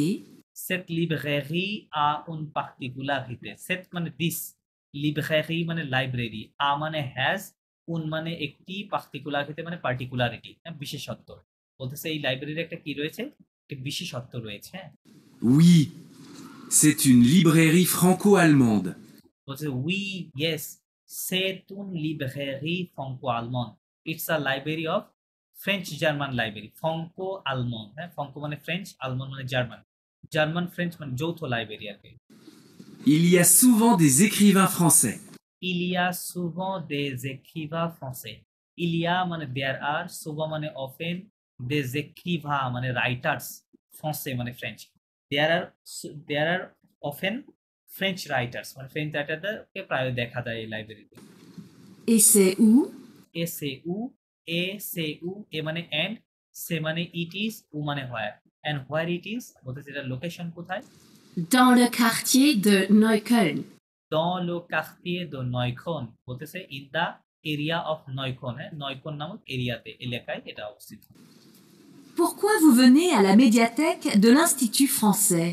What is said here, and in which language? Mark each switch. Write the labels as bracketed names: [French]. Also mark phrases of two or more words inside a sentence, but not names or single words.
[French] Cette librairie a une particularité [Bangla] set মানে this librairie মানে লাইব্রেরি a মানে has un মানে একটি particularité মানে particularity বিশেষত্ব বলতেছে এই লাইব্রেরির একটা কি রয়েছে একটা বিশেষত্ব রয়েছে হ্যাঁ [French] Oui, c'est une librairie franco-allemande. [Bangla] বলছে [French] oui yes c'est une librairie franco-allemande [English] it's a library of French German library [French] franco-allemande হ্যাঁ franco [Bangla] মানে ফ্রেঞ্চ আলমান মানে জার্মান জার্মান ফ্রেঞ্চ মানে যৌথ লাইব্রেরি আর কি [French] Il y a souvent des écrivains français. Il y a souvent des écrivains français. Il y a [English] মানে there are souvent মানে often [French] des écrivains [English] মানে writers français মানে ফ্রেঞ্চ there are often French writers [Bangla] মানে ফ্রেঞ্চ রাইটারদেরকে প্রায় দেখা যায় এই লাইব্রেরিতে [French] Et c'est où? et c'est où [Bangla] এ মানে and সে মানে [English] it is [Bangla] উ মানে where [English] and where it is [Bangla] বলতে এটা লোকেশন কোথায় [French] Dans le quartier de Neukölln. dans le quartier de Neukölln [Bangla] বলতেছে [English] in the area of Neukölln [Bangla] হ্যাঁ Neukölln নামক এরিয়াতে এলাকায় এটা অবস্থিত [French] Pourquoi vous venez à la médiathèque de l'Institut français?